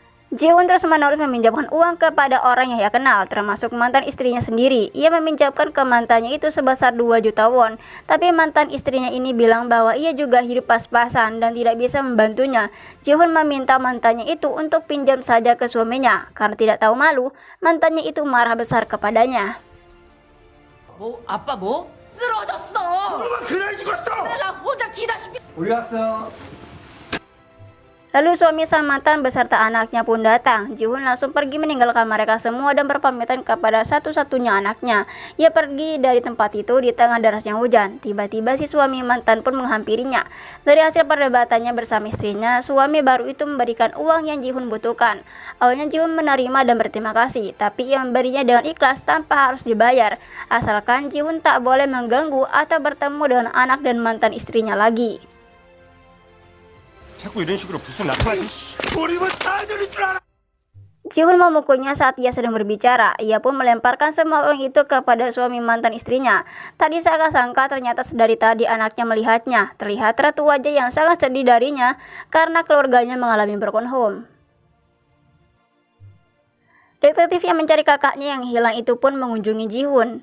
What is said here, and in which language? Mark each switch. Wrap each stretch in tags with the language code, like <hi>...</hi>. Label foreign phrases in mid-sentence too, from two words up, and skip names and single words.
<id>Ji-hoon terus-menerus meminjamkan uang kepada orang yang ia kenal, termasuk mantan istrinya sendiri. Ia meminjamkan ke mantannya itu sebesar 2 juta won. Tapi mantan istrinya ini bilang bahwa ia juga hidup pas-pasan dan tidak bisa membantunya. Ji-hoon meminta mantannya itu untuk pinjam saja ke suaminya. Karena tidak tahu malu, mantannya itu marah besar kepadanya.</id> <ko>아빠 쓰러졌어. 그날 죽었어. 내가 혼자 기다시피. 우리 왔어.</ko> <id>Lalu suami sang mantan beserta anaknya pun datang. Ji-hoon langsung pergi meninggalkan mereka semua dan berpamitan kepada satu-satunya anaknya. Ia pergi dari tempat itu di tengah derasnya hujan. Tiba-tiba si suami mantan pun menghampirinya. Dari hasil perdebatannya bersama istrinya, suami baru itu memberikan uang yang Ji-hoon butuhkan. Awalnya Ji-hoon menerima dan berterima kasih, tapi ia memberinya dengan ikhlas tanpa harus dibayar. Asalkan Ji-hoon tak boleh mengganggu atau bertemu dengan anak dan mantan istrinya lagi.</id> <ko>자꾸 이런 식으로 무슨 나타나지? 우리만 사전인 줄 알아.</ko> <id>Ji-hoon memukulnya saat ia sedang berbicara. Ia pun melemparkan semua uang itu kepada suami mantan istrinya. Tak disangka-sangka ternyata sedari tadi anaknya melihatnya. Terlihat ratu wajah yang sangat sedih darinya karena keluarganya mengalami</id> <en>broken home.</en> <id>Detektif yang mencari kakaknya yang hilang itu pun mengunjungi Ji-hoon.</id>